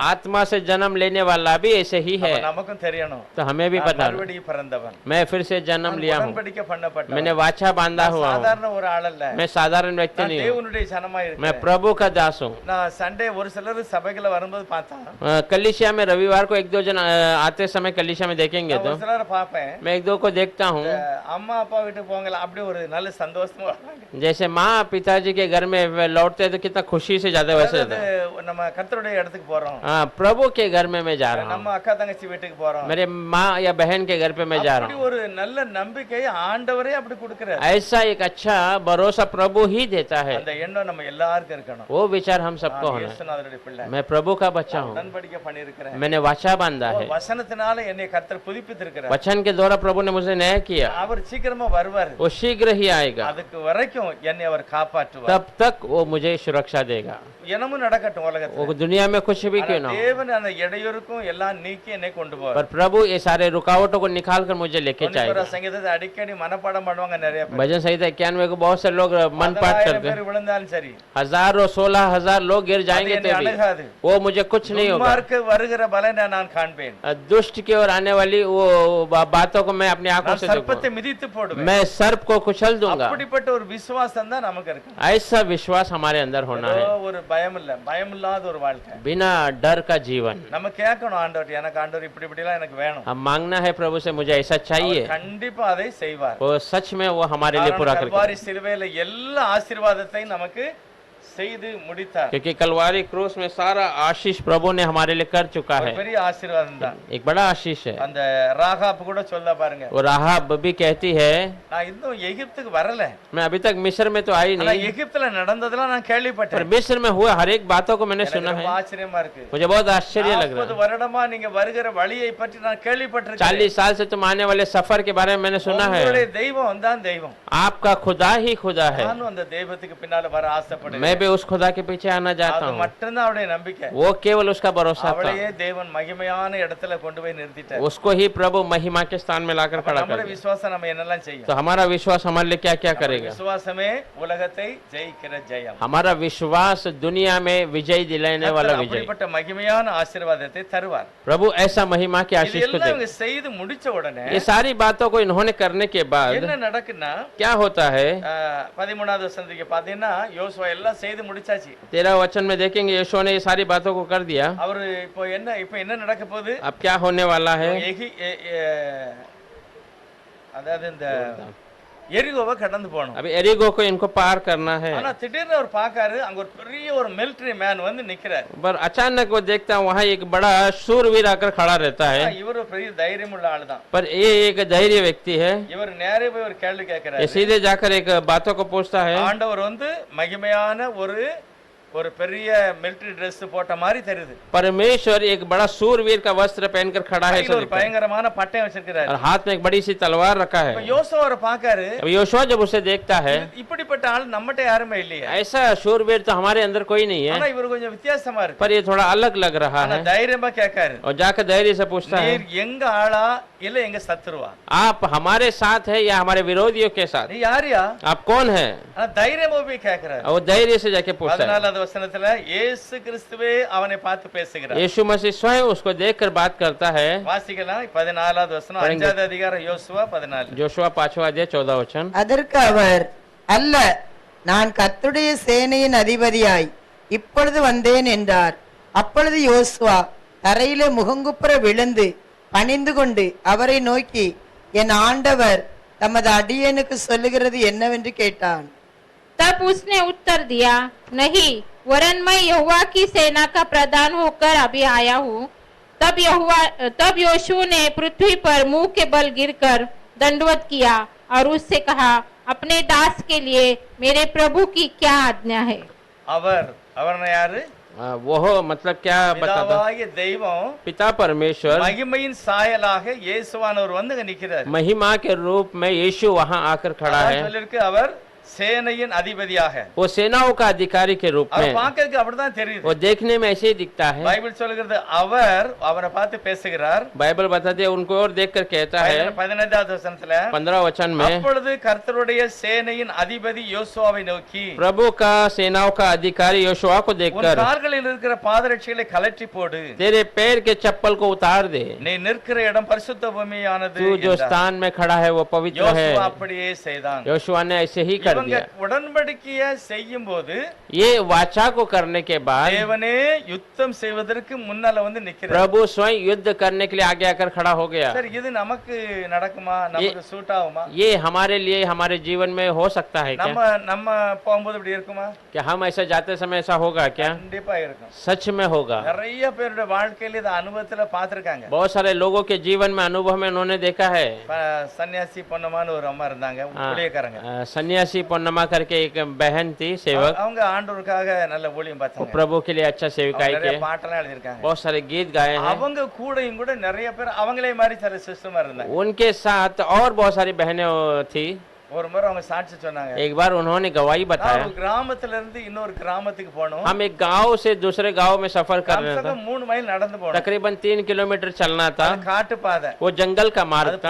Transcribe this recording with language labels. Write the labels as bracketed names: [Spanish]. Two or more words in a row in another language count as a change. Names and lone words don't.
[Hindi] आत्मा से जन्म लेने वाला भी ऐसे ही है, [Tamil] அப்ப நமக்கும் தெரியணும். [Hindi] तो हमें भी [Tamil] நான் [Hindi] पता है। [Tamil] மறுபடியும் பிறந்தவன். [Hindi] मैं फिर से जन्म लिया हूँ, [Tamil] உடன்படிக்கை பண்ணப்பட்டவன். [Hindi] मैंने वाचा बांधा हुआ हूँ, [Tamil] சாதாரண ஒரு ஆள் அல்ல. [Hindi] मैं साधारण व्यक्ति [Tamil] நான் [Hindi] नहीं हूँ, [Tamil] தேவனுடைய ஜனமா [Hindi] मैं [Tamil] இருக்கிறேன். [Hindi] प्रभु का दास हूँ। [Tamil] நான் சண்டே ஒரு சிலர் சபைக்குள்ள வரும்போது பார்த்தா [Hindi] कलिसिया में रविवार को एक दो जन आते समय कलिसिया में देखेंगे [Tamil] நான் [Hindi] तो [Tamil] ஒரு சிலரை பார்ப்பேன். [Hindi] मैं एक दो को देखता हूँ, [Tamil] அம்மா அப்பா வீட்டுக்கு போங்கல அப்படி ஒரு நல்ல சந்தோஷமா வராங்க. [Hindi] जैसे माँ पिताजी के घर में वे लौटते हैं तो कितना खुशी से जाते हैं, वैसे [Tamil] அதாவது நம்ம கர்த்தருடைய இடத்துக்கு போறோம். [Hindi] हाँ, प्रभु के घर में मैं जा रहा [Tamil] நம்ம [Hindi] हूँ, [Tamil] அக்கா தங்கச்சி வீட்டுக்கு போறோம். [Hindi] मेरे माँ या बहन के घर पे मैं जा [Tamil] அப்படி [Hindi] रहा हूँ। [Tamil] ஒரு நல்ல நம்பிக்கை ஆண்டவரே அப்படி கொடுக்கிறார். [Hindi] ऐसा एक अच्छा भरोसा प्रभु ही देता है। [Tamil] அந்த எண்ணம் நம்ம எல்லாருக்கும் இருக்கணும். [Hindi] वो विचार हम सबको [Tamil] நான் [Hindi] होना है। [Tamil] இயேசுநாதருடைய பிள்ளை. [Hindi] मैं प्रभु का बच्चा हूँ, [Tamil] உடன்படிக்கை பண்ணியிருக்கிறேன். [Hindi] मैंने वाचा बांधा है, [Tamil] வசனத்தினால என்னை கர்த்தர் புதுப்பித்திருக்கிறார். [Hindi] वचन के द्वारा प्रभु ने मुझे न्याय किया, [Tamil] அவர் சீக்கிரமா வருவார். [Hindi] वो शीघ्र ही आएगा, [Tamil] அதுக்கு வரைக்கும் என்னை அவர் காப்பாற்றுவார். [Hindi] तब तक वो मुझे सुरक्षा देगा। [Tamil] என்னமும் நடக்கட்டும் [Hindi] वो [Tamil] உலகத்துல. [Hindi] दुनिया में कुछ भी क्यों ना हो, [Tamil] தேவன் அந்த இடையூறுக்கும் எல்லாம் நீக்கி என்னை கொண்டு போவார். [Hindi] पर प्रभु ये सारे रुकावटों को निकाल कर मुझे लेके जाएगा। [Tamil] சங்கீதத்தை அடிக்கடி மனப்பாடம் பண்ணுவாங்க நிறைய பேர். [Hindi] भजन संहिता 91 को बहुत से लोग मन पाठ 10,000 करते [Tamil] பேர் [Hindi] हैं, [Tamil] विழுந்தாலும் சரி [Hindi] हजारों 16,000 लोग गिर जाएंगे [Tamil] அது என்னை [Hindi] तो भी [Tamil] அணுகாது. [Hindi] वो मुझे कुछ नहीं होगा। [Tamil] துன்மார்க்கு வருகிற பலனை நான் காண்பேன். [Hindi] दुष्ट की ओर आने वाली वो बातों को मैं अपनी आंखों [Tamil] நான் [Hindi] से [Tamil] சர்ப்பத்தை [Hindi] देखूंगा, [Tamil] மிதித்து போடுவேன். [Hindi] मैं सर्प को कुचल दूंगा। [Tamil] அப்படிப்பட்ட ஒரு விசுவாசம் தான் நமக்கு இருக்கு. [Hindi] ऐसा विश्वास हमारे अंदर होना है, [Tamil] ஒரு பயம் இல்ல, பயம் இல்லாத ஒரு வாழ்க்கை. [Hindi] बिना डर का जीवन। [Tamil] நம்ம கேட்கணும் ஆண்டவர், எனக்கு ஆண்டவர் இப்படி இப்படி எல்லாம் எனக்கு வேணும். [Hindi] हम मांगना है प्रभु से, मुझे ऐसा चाहिए, [Tamil] அவர் கண்டிப்பா அதை செய்வார். [Hindi] वो सच में वो हमारे लिए पूरा [Tamil] காரணம் [Hindi] करके, [Tamil] கல்வாரி சிலுவையில எல்லா ஆசீர்வாதத்தையும் நமக்கு செய்து முடித்தார். [Hindi] क्योंकि कलवारी क्रूस में सारा आशीष प्रभु ने हमारे लिए कर चुका [Tamil] ஒரு [Hindi] है। [Tamil] பெரிய ஆசீர்வாதம் தான். [Hindi] एक बड़ा आशीष है। [Tamil] அந்த ராகாப் கூட சொல்ல பாருங்க, [Hindi] और राहाब भी कहती है, [Tamil] நான் இன்னும் எகிப்துக்கு வரல, [Hindi] मैं अभी तक मिस्र में तो आई [Tamil] ஆனா [Hindi] नहीं, [Tamil] எகிப்துல நடந்ததெல்லாம் நான் [Hindi] पर [Tamil] கேள்விப்பட்டேன். [Hindi] मिस्र में हुए हर एक बातों को मैंने [Tamil] எனக்கு [Hindi] सुना [Tamil] ரொம்ப [Hindi] है, [Tamil] ஆச்சரியமா இருக்கு. [Hindi] मुझे बहुत आश्चर्य लग 40 रहा है। [Tamil] வருடமா நீங்க வருகிற வழியை பற்றி நான் கேள்விப்பட்டிருக்கேன். [Hindi] 40 साल से तुम आने वाले सफर के बारे में मैंने सुना [Tamil] உங்களுடைய [Hindi] है, [Tamil] தெய்வம் தான் தெய்வம். [Hindi] आपका खुदा ही खुदा है। [Tamil] நானும் அந்த தெய்வத்துக்கு பின்னால வர ஆசைப்படுறேன். [Hindi] मैं भी उस खुदा के पीछे आना चाहता [Tamil] அது [Hindi] हूँ, [Tamil] மட்டும்தான் அவருடைய நம்பிக்கை. [Hindi] वो केवल उसका भरोसा था, [Tamil] அவளையே தேவன் மகிமையான இடத்துல கொண்டு போய் நிறுத்திட்டார். [Hindi] उसको ही प्रभु महिमा के स्थान में लाकर खड़ा कर [Tamil] நம்முடைய [Hindi] दिया। [Tamil] விசுவாசம் நம்ம என்னெல்லாம் செய்யும்? [Hindi] तो हमारा विश्वास हमारे लिए क्या क्या करेगा? [Tamil] விசுவாசமே உலகத்தை ஜெயிக்கிற ஜெயம். [Hindi] हमारा विश्वास दुनिया में विजय दिलाने वाला [Tamil] கர்த்தர் [Hindi] विजय। [Tamil] அப்படிப்பட்ட மகிமையான ஆசீர்வாதத்தை தருவார். [Hindi] प्रभु ऐसा महिमा की आशीष को [Tamil] இதெல்லாம் [Hindi] दे। [Tamil] இவங்க செய்து முடிச்ச உடனே [Hindi] ये सारी बातों को इन्होंने करने के बाद [Tamil] என்ன நடக்குன்னா, [Hindi] क्या होता है? [Tamil] 13வது வசனத்துக்கு பாத்தீங்கன்னா யோசுவா எல்லாம் செய்து முடிச்சாச்சு. [Hindi] 13 वचन में देखेंगे यीशु ने ये सारी बातों को कर दिया। [Tamil] அவரு இப்போ என்ன நடக்க போகுது? [Hindi] अब क्या होने वाला है? [Tamil] அதாவது இந்த எரிகோவை கடந்து போகணும். [Hindi] अभी एरिगो को इनको पार करना है, [Tamil] ஆனா திடீர்னு அவர் பாக்காரு, அங்க ஒரு பெரிய ஒரு [English] military man [Tamil] வந்து நிக்கிறார். [Hindi] पर अचानक वो देखता है वहाँ एक बड़ा शूरवीर आकर खड़ा रहता है, [Tamil] இவரு பெரிய தைரியம் உள்ள ஆளு தான். [Hindi] पर ये एक धैर्य व्यक्ति है। [Tamil] இவர் நேரே போய் ஒரு கேள்வி [Hindi] ये [Tamil] கேட்கிறாரு. [Hindi] सीधे जाकर एक बातों को पूछता है, [Tamil] ஆண்டவர் வந்து மகிமையான ஒரு பெரிய [English] military dress [Tamil] போட்ட மாதிரி தெரியுது. [Hindi] परमेश्वर एक बड़ा शूरवीर का वस्त्र पहनकर खड़ा है, [Tamil] கையில ஒரு பயங்கரமான பட்டயம் வச்சிருக்கிறாரு. [Hindi] और हाथ में एक बड़ी सी तलवार रखा है। [Tamil] யோசுவா அவரை பாக்காரு, [Hindi] अब योशुआ जब उसे देखता है, [Tamil] இப்படிப்பட்ட ஆள் நம்மகிட்ட யாருமே இல்லையே. [Hindi] ऐसा शूरवीर तो हमारे अंदर कोई नहीं [Tamil] ஆனா [Hindi] है, [Tamil] இவர் கொஞ்சம் வித்தியாசமா இருக்கு. [Hindi] पर ये थोड़ा अलग लग रहा [Tamil] ஆனா [Hindi] है। [Tamil] தைரியமா கேட்காரு, [Hindi] और जाकर धैर्य से पूछता है, [Tamil] நீர் எங்க ஆளா இல்ல எங்க சத்துருவா? [Hindi] आप हमारे साथ है या हमारे विरोधियों के साथ? [Tamil] நீ யாரியா? [Hindi] आप कौन है? [Tamil] ஆனா தைரியமா போய் கேட்கிறாரு. [Hindi] और वो धैर्य से जाके पूछता है। [Tamil] 14வது வசனத்துல இயேசு கிறிஸ்துவே அவனை பார்த்து பேசுகிறார். [Hindi] यीशु मसीह स्वयं उसको देखकर बात करता है। [Tamil] வாசிக்கலாம் 14வது வசனம், 5வது அதிகாரம் யோசுவா 14. [Hindi] जोशुआ 5वां अध्याय 14 वचन। [Tamil] அதற்கு அவர், அல்ல, நான் கர்த்தருடைய சேனையின் அதிபதியாய் இப்பொழுது வந்தேன் என்றார். அப்பொழுது யோசுவா தரையிலே முகங்குப்புற விழுந்து பணிந்து கொண்டு அவரை நோக்கி, என் ஆண்டவர் தமது அடியேனுக்கு சொல்லுகிறது என்னவென்று கேட்டான். [Hindi] तब उसने उत्तर दिया, नहीं, वरन मैं यहोवा की सेना का प्रधान होकर अभी आया हूँ। तब योशुआ ने पृथ्वी पर मुंह के बल गिरकर दंडवत किया और उससे कहा, अपने दास के लिए मेरे प्रभु की क्या आज्ञा है? [Tamil] அவர்னா யாரு? [Hindi] वो मतलब क्या बताता? [Tamil] பிதாவாகிய தெய்வம் [Hindi] पिता परमेश्वर [Tamil] மகிமையின் சாயலாக இயேசுவானவர் வந்து அங்க நிக்கிறார். [Hindi] महिमा के रूप में यीशु वहाँ आकर खड़ा है। [Tamil] சொல்லிருக்கு அவர் சேனையின் அதிபதியாக, [Hindi] वो सेनाओं का अधिकारी के रूप [Tamil] அவர் [Hindi] में, [Tamil] பார்க்கிறதுக்கு அப்படிதான் தெரியுது. [Hindi] वो देखने में ऐसे ही दिखता है। [Tamil] பைபிள் சொல்லுகிறது அவர் அவரை பார்த்து பேசுகிறார். [Hindi] बाइबल बताती है, उनको और देखकर कहता है [Tamil] 15வது வசனத்துல, [Hindi] 15 वचन में, [Tamil] அப்பொழுது கர்த்தருடைய சேனையின் அதிபதி யோசுவாவை நோக்கி, [Hindi] प्रभु का सेनाओं का अधिकारी योशुआ को [Tamil] உன் [Hindi] देखकर, [Tamil] கால்களில் இருக்கிற பாதரட்சிகளை கலற்றி போடு, [Hindi] तेरे पैर के चप्पल को उतार दे, [Tamil] நீ நிற்கிற இடம் பரிசுத்த பூமியானது [Hindi] तू जो [Tamil] என்றார். [Hindi] स्थान में खड़ा है वो पवित्र है। [Tamil] யோசுவா அப்படியே செய்தான். [Hindi] योशुआ ने ऐसे ही कर [Tamil] இவங்க [Hindi] दिया। [Tamil] உடன்படிக்கையை செய்யும் போது [Hindi] ये वाचा को करने के बाद [Tamil] தேவனே யுத்தம் செய்வதற்கு முன்னால வந்து நிக்கிறார். [Hindi] प्रभु स्वयं युद्ध करने के लिए आगे आकर खड़ा हो गया। [Tamil] சரி, இது நமக்கு நடக்குமா? நமக்கு சூட் ஆகுமா? [Hindi] ये हमारे लिए हमारे जीवन में हो सकता है [Tamil] நம்ம [Hindi] क्या? [Tamil] நம்ம போகும்போது இப்படி இருக்குமா? [Hindi] क्या हम ऐसा जाते समय ऐसा होगा क्या? [Tamil] கண்டிப்பா இருக்கும். [Hindi] सच में होगा। [Tamil] நிறைய பேருடைய வாழ்க்கையில இந்த அனுபவத்துல பாத்திருக்காங்க. [Hindi] बहुत सारे लोगों के जीवन में अनुभव में उन्होंने देखा है। [Tamil] சன்னியாசி பொன்னமான்னு ஒரு அம்மா இருந்தாங்க, ஊழியக்காரங்க. [Hindi] सन्यासी पन्नमा करके एक बहन थी सेवक, [Tamil] அவங்க ஆண்டவருக்காக நல்ல ஊழியம் [Hindi] वो [Tamil] பார்த்தாங்க. [Hindi] प्रभु के लिए अच्छा सेविकाई [Tamil] நிறைய [Hindi] के [Tamil] பாட்டெல்லாம் எழுதியிருக்காங்க. [Hindi] बहुत सारे गीत गाए हैं। [Tamil] அவங்க கூடயும் கூட நிறைய பேர் அவங்களே மாதிரி சில சிஸ்டமா இருந்தாங்க. [Hindi] उनके साथ और बहुत सारी बहनें थी। [Tamil] ஒரு முறை அவங்க சாட்சி சொன்னாங்க. [Hindi] एक बार उन्होंने गवाही [Tamil] நான் [Hindi] बताया, [Tamil] ஒரு கிராமத்துல இருந்து இன்னொரு கிராமத்துக்கு போனோம். [Hindi] हम एक गांव से दूसरे गांव में सफर कर रहे थे। [Tamil] 3 மைல் நடந்து போனோம். [Hindi] तकरीबन 3 किलोमीटर चलना था। [Tamil] அது காட்டு பாதை. [Hindi] वो जंगल का [Tamil] அது [Hindi] मार्ग था।